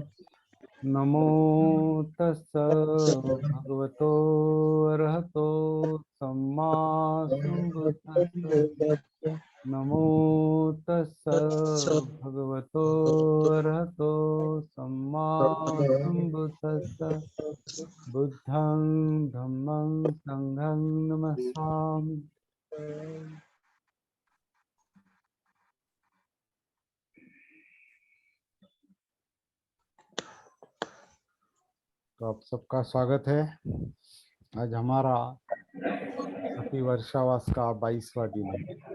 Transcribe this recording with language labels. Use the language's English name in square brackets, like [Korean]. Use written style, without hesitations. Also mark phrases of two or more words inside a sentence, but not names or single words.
[Pali] नमो तस्स भगवतो अरहतो सम्मा सम्बुद्धस्स। नमो तस्स भगवतो अरहतो सम्मा सम्बुद्धस्स। बुद्धं धम्मं संघं नमस्सामि। [Hindi] तो आप सबका स्वागत है। आज हमारा सती वर्षावास का 22वां दिन है।